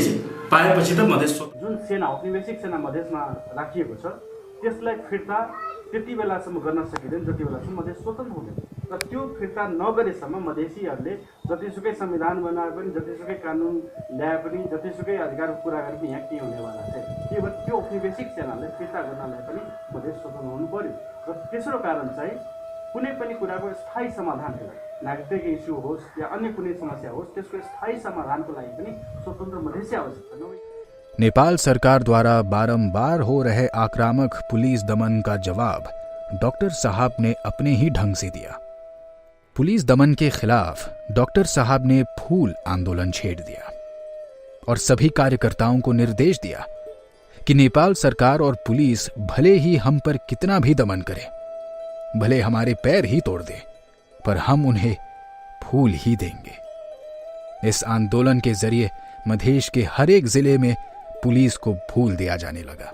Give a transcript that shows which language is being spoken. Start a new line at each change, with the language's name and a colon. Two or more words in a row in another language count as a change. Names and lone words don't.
Nepali: पाएपछि त मधेस जुन सेना औपनिवेशिक सेना मधेसमा राखिएको छ त्यसलाई फिर्ता त्यति बेलासम्म गर्न सकिँदैन जति बेलासम्म मधेस स्वतन्त्र हुँदैन र त्यो फिर्ता नगरेसम्म मधेसीहरूले जतिसुकै संविधान बनाए पनि, जतिसुकै कानुन ल्याए पनि, जतिसुकै अधिकारको कुरा गरे पनि यहाँ के हुनेवाला छैन। त्यही भएर त्यो औपनिवेशिक सेनालाई फिर्ता गर्नलाई पनि मधेस स्वतन्त्र हुनु पर्यो र तेस्रो कारण चाहिँ कुनै पनि कुराको स्थायी समाधानको लागि, नागरिक इस्यु होस् या अन्य कुनै समस्या होस्, त्यसको स्थायी समाधानको लागि पनि स्वतन्त्र मधेसी आवश्यक छ।
Hindi: नेपाल सरकार द्वारा बारंबार हो रहे आक्रामक पुलिस दमन का जवाब डॉक्टर साहब ने अपने ही ढंग से दिया। पुलिस दमन के खिलाफ डॉक्टर साहब ने फूल आंदोलन छेड़ दिया और सभी कार्यकर्ताओं को निर्देश दिया कि नेपाल सरकार और पुलिस भले ही हम पर कितना भी दमन करे, भले हमारे पैर ही तोड़ दे, पर हम उन्हें फूल ही देंगे। इस आंदोलन के जरिए मधेश के हर एक जिले में पुलिस को फूल दिया जाने लगा।